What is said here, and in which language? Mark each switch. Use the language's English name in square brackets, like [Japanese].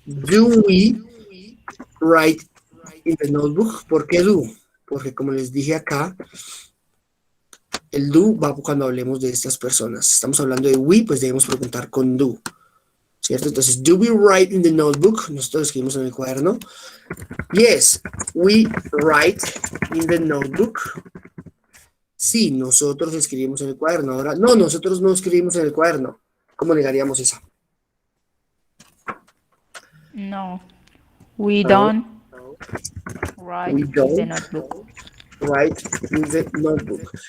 [English] Do we write in the notebook? [Spanish] ¿Por qué do? Porque como les dije acá, el do va cuando hablemos de estas personas. Estamos hablando de we, pues debemos preguntar con do. ¿Cierto? Entonces, [English] do we write in the notebook? [Spanish] Nosotros escribimos en el cuaderno. [English] Yes, we write in the notebook. [Spanish] Sí, nosotros escribimos en el cuaderno. Ahora, no, nosotros no escribimos en el cuaderno. ¿Cómo negaríamos esa? [English] No, we don't write We in don't. the notebook. Write in the notebook.